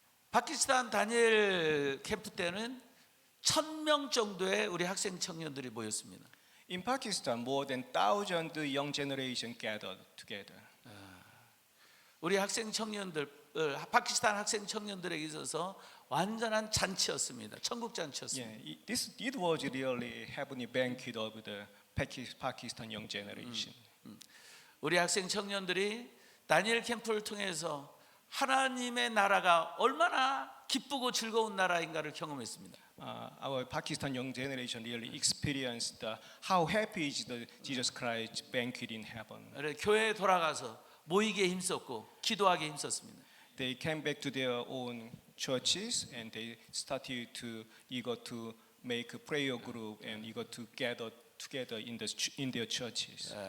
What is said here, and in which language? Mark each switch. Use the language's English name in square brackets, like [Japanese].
[Korean] 파키스탄 다니엘 캠프 때는 1,000명 정도의 우리 학생 청년들이 모였습니다. [English] In Pakistan, more than 1,000 young generation gathered together. [Korean] 우리 학생 청년들, 파키스탄 학생 청년들에게 있어서 완전한 잔치였습니다. 천국 잔치였습니다. [English] Yeah, it was really heavenly banquet of the Pakistan young generation. [Korean] 우리 학생 청년들이 다니엘 캠프를 통해서 하나님의 나라가 얼마나 기쁘고 즐거운 나라인가를 경험했습니다. [English] Our Pakistan young generation really experienced how happy is the Jesus Christ banquet in heaven. [Korean] 교회에 돌아가서 모이기에 힘썼고 기도하기에 힘썼습니다. [English] They came back to their own churches and they started to eager to make a prayer group and eager to gather together in their churches.